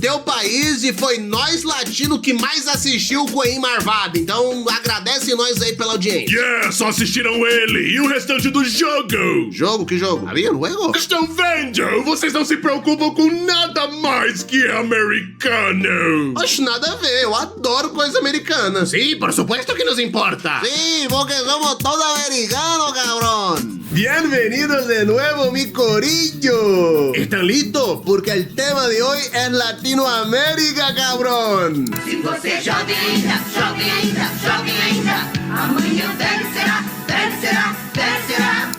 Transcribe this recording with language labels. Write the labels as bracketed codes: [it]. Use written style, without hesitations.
[pt] Teu país e foi nós latinos que mais assistiu o Coelhinho Marvado. Então agradece nós aí pela audiência. Yeah, só assistiram ele e o restante do jogo! Jogo? Que jogo? Havia no jogo? Estão vendo? Vocês não se preocupam com nada mais que é americano! Oxe, nada a ver. Eu adoro coisa americana. [es] Sim, por supuesto que nos importa! Sí, porque somos todos americanos, cabrón. Bienvenidos de nuevo, mi corillo. ¿Están listos? Porque el tema de hoy es Latinoamérica, cabrón. [pt] Se você é jovem ainda, jovem ainda, jovem ainda, amanhã velho será, velho será, velho será.